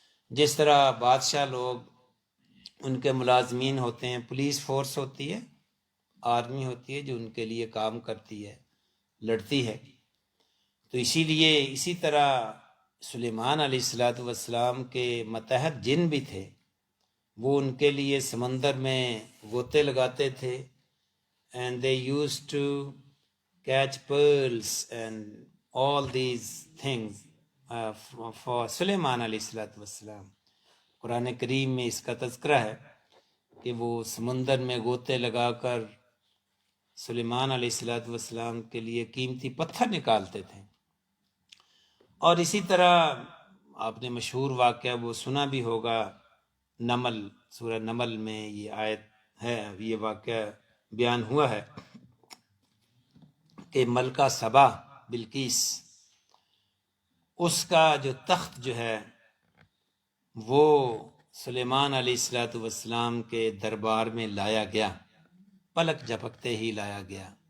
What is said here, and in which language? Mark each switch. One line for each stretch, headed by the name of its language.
Urdu: جس طرح بادشاہ لوگ ان کے ملازمین ہوتے ہیں، پولیس فورس ہوتی ہے، آرمی ہوتی ہے جو ان کے لیے کام کرتی ہے، لڑتی ہے. تو اسی لیے اسی طرح سلیمان علیہ السلام کے متحد جن بھی تھے، وہ ان کے لیے سمندر میں غوطے لگاتے تھے.
English: and they used to catch pearls and all these things for Sulaiman علیہ السلام.
Urdu: قرآن کریم میں اس کا تذکرہ ہے کہ وہ سمندر میں غوطے لگا کر سلیمان علیہ السلام کے لیے قیمتی پتھر نکالتے تھے. اور اسی طرح آپ نے مشہور واقعہ وہ سنا بھی ہوگا، نمل، سورہ نمل میں یہ آیت ہے، یہ واقعہ بیان ہوا ہے کہ ملکہ سبا بلقیس، اس کا جو تخت جو ہے وہ سلیمان علیہ السلام کے دربار میں لایا گیا، پلک جھپکتے ہی لایا گیا.